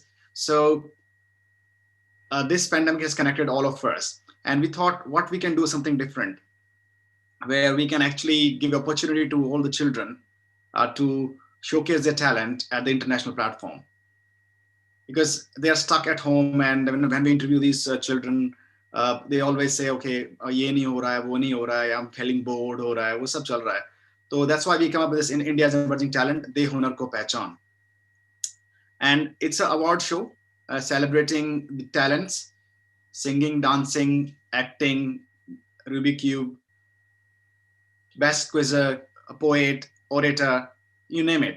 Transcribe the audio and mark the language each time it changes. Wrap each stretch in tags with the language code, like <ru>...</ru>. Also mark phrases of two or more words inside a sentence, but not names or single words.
<en>So this pandemic has connected all of us, and we thought what we can do something different, where we can actually give opportunity to all the children to showcase their talent at the international platform, because they are stuck at home. And when we interview these children, they always say, okay,</en> <hi>ये नहीं हो रहा है, वो नहीं हो रहा है,</hi> <en>I'm feeling bored</en> <hi>हो रहा है, वो सब चल रहा है.</hi> <en>So that's why we come up with this in India's Emerging Talent, De Hunar Ko Pehchan. And it's an award show celebrating the talents: singing, dancing, acting, Rubik Cube, best quizzer, a poet, orator, you name it.</en>